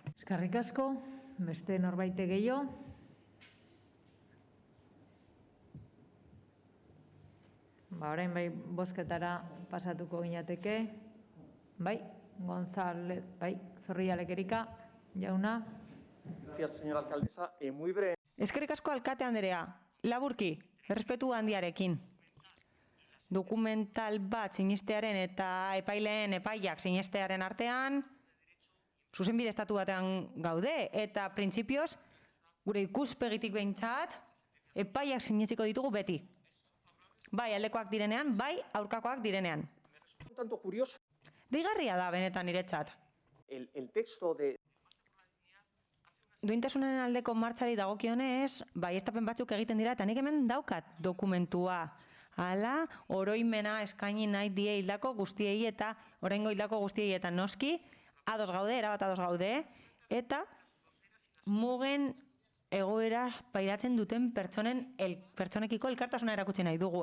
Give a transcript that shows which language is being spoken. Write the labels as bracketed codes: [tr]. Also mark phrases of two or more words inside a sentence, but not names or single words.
[eu] Eskerrik asko. Beste norbaite gehiago. Orain bai bozketara pasatuko ginateke. Bai, González, bai, Zorrialek Erika, jauna. [es] Gracias, señora alcaldesa. Muy breve. [eu] Eskerrik asko alkate Andrea. Laburki, errespetu handiarekin. Dokumental bat sinistearen eta epaileen epaiak sinistearen artean, zuzenbide estatu batean gaude, eta printzipioz, gure ikuspegitik behintzat, epaiak sinetsiko ditugu beti. Bai aldekoak direnean, bai aurkakoak direnean. [es] Un tanto curioso. [eu] Deigarria da benetan niretzat. [es] El texto de... [eu] Duintasunen aldeko martxari dagokionez, baieztapen batzuk egiten dira, eta nik hemen daukat dokumentua. Hala, oroimena eskaini nahi die hildako guztiei eta oraingo hildako guztiei eta noski, ados gaude, erabat ados gaude, eta mugen egoera pairatzen duten pertsonekiko elkartasuna erakutsi nahi dugu.